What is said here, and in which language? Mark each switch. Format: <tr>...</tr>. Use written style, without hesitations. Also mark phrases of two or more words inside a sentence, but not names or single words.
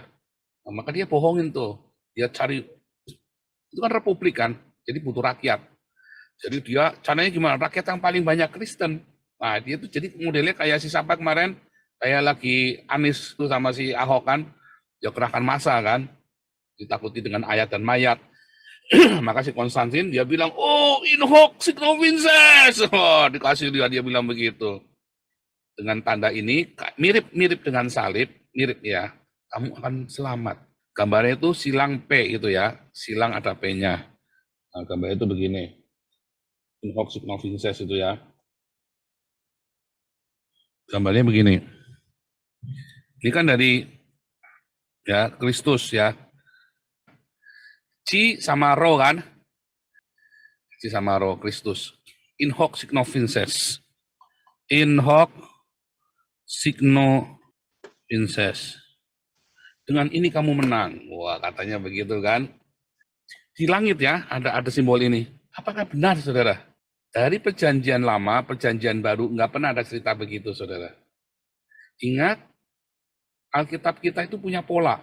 <id>Nah, maka dia bohongin tuh, dia cari, itu kan republik kan, jadi butuh rakyat. Jadi dia caranya gimana, rakyat yang paling banyak Kristen. Nah dia tuh jadi modelnya kayak si siapa kemarin, kayak lagi Anies tuh sama si Ahok kan, dia kerahkan massa kan, ditakuti dengan ayat dan mayat. Maka si Konstantin dia bilang,</id> <la>oh in hoc signo vinces.</la> <id>Oh, dikasih dia bilang begitu. Dengan tanda ini mirip dengan salib, mirip ya. Kamu akan selamat. Gambarnya itu silang P itu ya, silang ada P-nya. Nah, gambarnya itu begini.</id> <la>In hoc signo vinces</la> <id>itu ya. Gambarnya begini. Ini kan dari ya Kristus ya. Ci sama Ro kan? Ci sama Ro, Kristus.</id> <la>In hoc signo vinces. In hoc signo vinces.</la> <id>Dengan ini kamu menang. Wah, katanya begitu kan. Di langit ya, ada simbol ini. Apakah benar, saudara? Dari perjanjian lama, perjanjian baru, nggak pernah ada cerita begitu, saudara. Ingat, Alkitab kita itu punya pola.</id>